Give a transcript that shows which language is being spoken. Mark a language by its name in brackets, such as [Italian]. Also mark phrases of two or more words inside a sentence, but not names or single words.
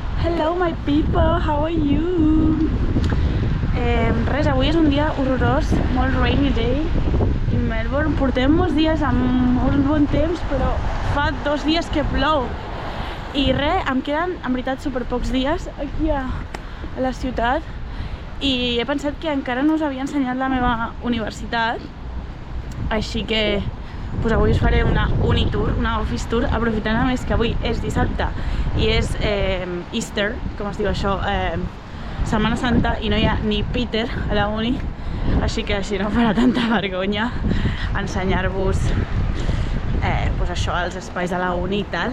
[English] Hello my people, how are you? [Catalan] Res, avui és un dia horrorós, molt [English] rainy day [Catalan] i Melbourne portem molts dies amb molt bon temps, però fa 2 dies que plou i res, em queden en veritat super pocs dies aquí a la ciutat i he pensat que encara no us havia ensenyat la meva universitat, així que pues avui us faré una unitour, una [English] office tour, [Catalan] aprofitant a més que avui és dissabte i és Easter, com es diu això, Setmana Santa, i no hi ha ni Peter a la uni, així que així no farà tanta vergonya ensenyar-vos pues això, els espais de la uni i tal.